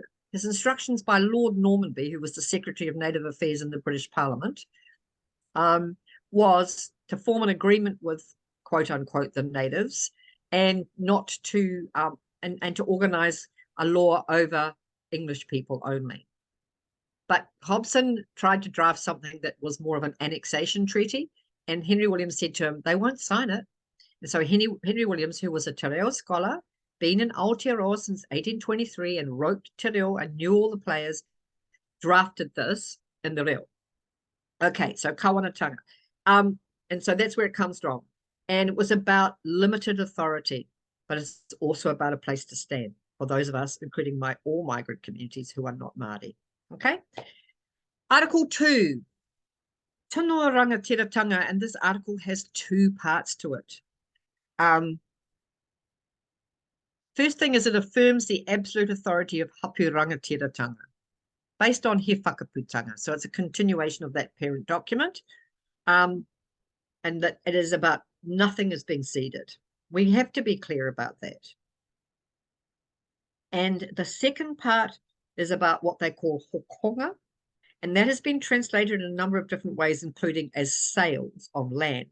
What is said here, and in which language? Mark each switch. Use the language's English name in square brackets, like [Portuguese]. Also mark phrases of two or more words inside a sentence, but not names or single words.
[English] His instructions by Lord Normanby, who was the Secretary of Native Affairs in the British Parliament, was to form an agreement with, quote unquote, the natives, and not to and to organise a law over English people only. But Hobson tried to draft something that was more of an annexation treaty, and Henry Williams said to him, they won't sign it. And so Henry Williams, who was a [Māori] te reo [English] scholar, been in Aotearoa since 1823 and wrote [Māori] te reo [English] and knew all the players, drafted this in the reo. Okay, so kawanatanga. And so that's where it comes from. And it was about limited authority, but it's also about a place to stand for those of us, including all migrant communities who are not Māori. Okay? Article 2, [Māori] Tanoa Rangatiratanga, [English] and this article has 2 parts to it. First thing is it affirms the absolute authority of [Māori] hapu rangatiratanga [English] based on he whakaputanga. So it's a continuation of that parent document, and that it is about nothing is being ceded. We have to be clear about that. And the second part is about what they call hokonga, and that has been translated in a number of different ways, including as sales of land.